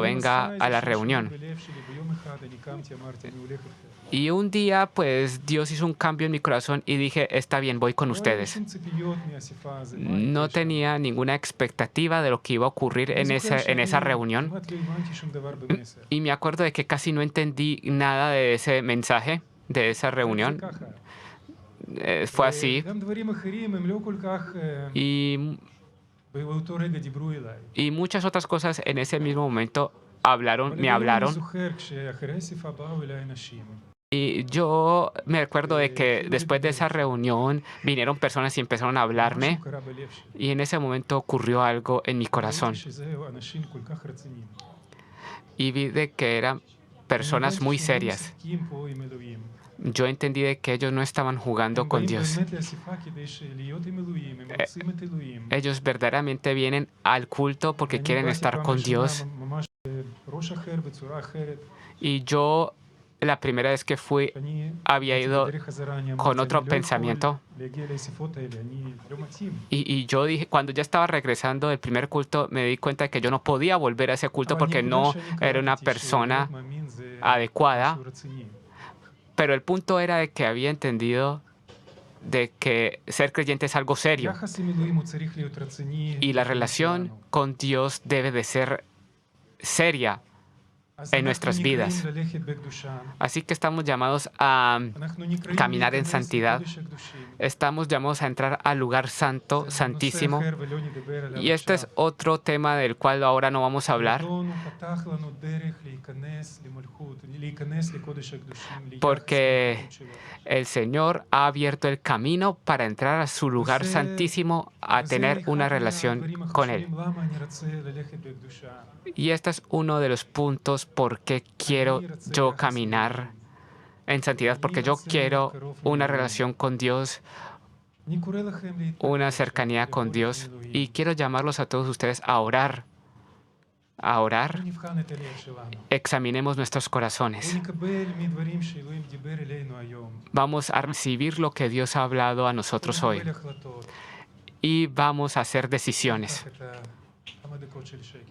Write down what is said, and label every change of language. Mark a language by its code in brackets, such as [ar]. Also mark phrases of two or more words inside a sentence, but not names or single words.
[he] וביום [es] venga [he] עשה [es] a la [he] איזשהו שינוי [es] reunión. [he] בלב שלי, ביום אחד אני קמתי, אמרתי, אני הולך איתכם. [es] Y un día, pues, Dios hizo un cambio en mi corazón y dije, está bien, voy con [he] לא היה לי [es] ustedes. [he] שום ציפיות מהאספה הזאת, מה [es] No [he] יקרה שם. [es] tenía ninguna expectativa de lo que iba a ocurrir [he] אני [es] en [he] זוכר [es] esa [he] שאני [es] reunión [he] כמעט לא הבנתי שום דבר במסר. [es] y me acuerdo de que casi no entendí nada de ese mensaje, de esa [he] זה [es] reunión. [he] ככה. [es] Fue así [he] גם דברים אחרים הם לא כל כך [es] y, [he] באותו רגע דיברו אליי. [es] y muchas otras cosas en ese mismo momento [he] אבל [es] me [he] היום אני [es] hablaron. [he] זוכר כשאחרי האספה באו אליי אנשים. [es] Y yo me acuerdo de que después de esa reunión vinieron personas y empezaron a hablarme [he] משהו קרה בלב שלי. [es] y en ese momento ocurrió algo en mi corazón [he] ראיתי שזהו אנשים כל כך רציניים. [es] y vi de que eran personas [he] הבנתי [es] muy [he] שהם לא [es] serias. [he] משחקים פה עם אלוהים. [es] Yo entendí de que ellos no estaban jugando [he] הם [es] con [he] באים [es] Dios. [he] באמת לאספה כדי להיות עם אלוהים, הם רוצים את אלוהים. [es] Ellos verdaderamente vienen al culto porque [he] ואני [es] quieren [he] באתי [es] estar [he] פעם [es] con [he] ראשונה [es] Dios. [he] ממש בראש אחר, בצורה אחרת. [es] Y yo, la primera vez que fui, [he] אני [es] había [he] יצאתי [es] ido [he] בדרך חזרה, אני [es] con [he] אמרתי, [es] otro [he] אני לא יכול [es] pensamiento. [he] להגיע לאספות האלה, אני לא מתאים. [es] Y yo dije, cuando ya estaba regresando del primer culto, me di cuenta de que yo no podía volver a ese culto [he] אבל [es] porque [he] הנקודה [es] no [he] שאני [es] era una [he] קלטתי [es] persona [he] שלהיות מאמין זה [es] adecuada. [he] משהו רציני. [es] Pero el punto era de que había entendido de que ser creyente es algo serio [he] יחס עם אלוהים הוא צריך להיות רציני. [es] y la [he] בחיים [es] relación [he] שלנו. [es] con Dios debe de ser seria. [he] אז [es] en [he] אנחנו [es] nuestras [he] נקראים [es] vidas. [he] ללכת בקדושה. [es] Así que estamos llamados a [he] אנחנו נקראים [es] caminar en [he] להיכנס [es] santidad. [he] לקודש הקדושים. [es] Estamos llamados a entrar al lugar santo, [he] זה נושא [es] santísimo. [he] אחר ולא נדבר עליו [es] Y este es [he] עכשיו. [es] otro tema del cual ahora no vamos a hablar, [he] אדון הוא פתח לנו דרך להיכנס למלכות, להיכנס לקודש הקדושים, ליחס [es] porque [he] למלכות שלו. [es] el Señor ha abierto el camino para entrar a su lugar [he] וזה- [es] santísimo, a [he] וזה [es] tener [he] אחד [es] una [he] מהדברים [es] relación con Él. [he] החשובים, למה אני רוצה ללכת בקדושה. [es] Y este es uno de los puntos por qué quiero yo caminar en santidad, porque yo quiero una relación con Dios, [he] אני קורא לכם להתפלל, [es] una cercanía con [he] לבוא [es] Dios, [he] לפני אלוהים. [es] y quiero llamarlos a todos ustedes a orar. a orar, [he] ונבחן את הלב שלנו. [es] examinemos nuestros corazones. [he] ונקבל מדברים שאלוהים דיבר אלינו היום. [es] Vamos a recibir lo que Dios ha hablado a nosotros hoy [he] ונקבל החלטות. [es] y vamos a hacer decisiones. [he] ניקח את כמה דקות של שקט.